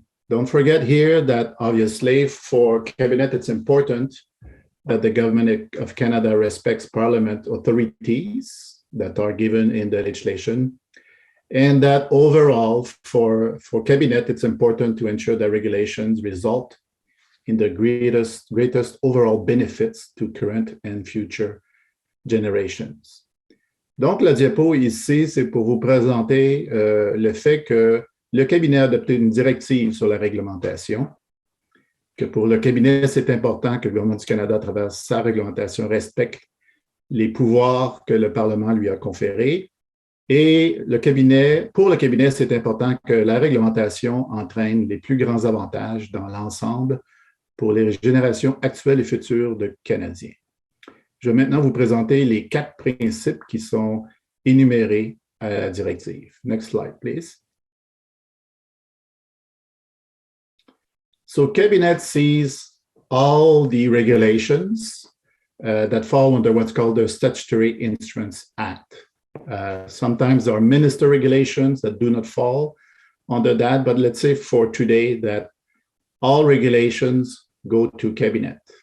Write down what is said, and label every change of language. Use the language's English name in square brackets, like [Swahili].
[English] Don't forget here that obviously for Cabinet, it's important that the Government of Canada respects Parliament authorities that are given in the legislation, and that overall for Cabinet, it's important to ensure that regulations result in the greatest overall benefits to current and future generations. [French] Donc, la diapo ici, c'est pour vous présenter le fait que le cabinet a adopté une directive sur la réglementation, que pour le cabinet, c'est important que le gouvernement du Canada, à travers sa réglementation, respecte les pouvoirs que le Parlement lui a conférés. Et pour le cabinet, c'est important que la réglementation entraîne les plus grands avantages dans l'ensemble pour les générations actuelles et futures de Canadiens. Je vais maintenant vous présenter les 4 principes qui sont énumérés à la directive. [English] Next slide, please. So Cabinet sees all the regulations that fall under what's called the Statutory Instruments Act. Sometimes there are minister regulations that do not fall under that, but let's say for today that all regulations go to Cabinet.